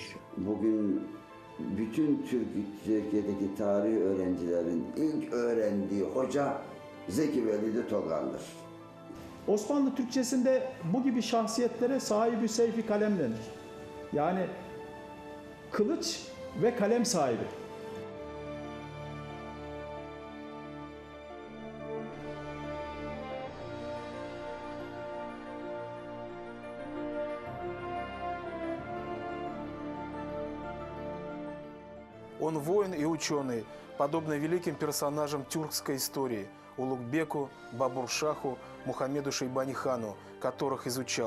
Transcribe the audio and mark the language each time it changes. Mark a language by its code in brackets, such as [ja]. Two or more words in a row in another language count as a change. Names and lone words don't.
[tr] Bugün bütün Türkiye'deki tarih öğrencilerin ilk öğrendiği hoca Zeki Velidi Togan'dır. Osmanlı Türkçesinde bu gibi şahsiyetlere sahibi seyfi kalem denir. Yani kılıç ve kalem sahibi. [ru] Он воин и ученый, подобно великим персонажам тюркской истории – Улугбеку, Бабуршаху, Мухаммеду Шейбани-хану, которых изучал.